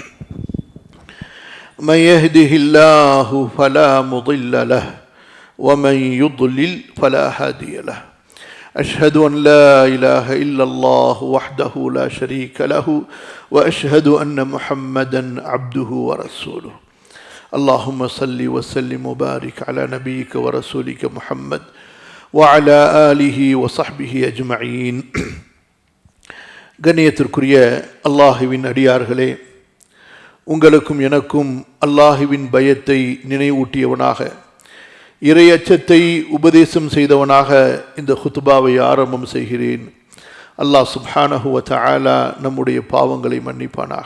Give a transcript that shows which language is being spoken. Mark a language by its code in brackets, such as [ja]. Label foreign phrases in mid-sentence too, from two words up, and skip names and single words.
[ar] من يهده الله فلا مضل له ومن يضلل فلا هادي له أشهد أن لا إله إلا الله وحده لا شريك له وأشهد أن محمدا عبده ورسوله اللهم صل وسلم وبارك على نبيك ورسولك محمد وعلى آله وصحبه أجمعين. [ta] கண்ணியத்திற்குரிய அல்லாஹுவின் அடியார்களே, உங்களுக்கும் எனக்கும் அல்லாஹுவின் பயத்தை நினைவூட்டியவனாக, இறை அச்சத்தை உபதேசம் செய்தவனாக இந்த குத்பாவை ஆரம்பம் செய்கிறேன். [ar] الله سبحانه وتعالى [ta] நம்முடைய பாவங்களை மன்னிப்பானாக.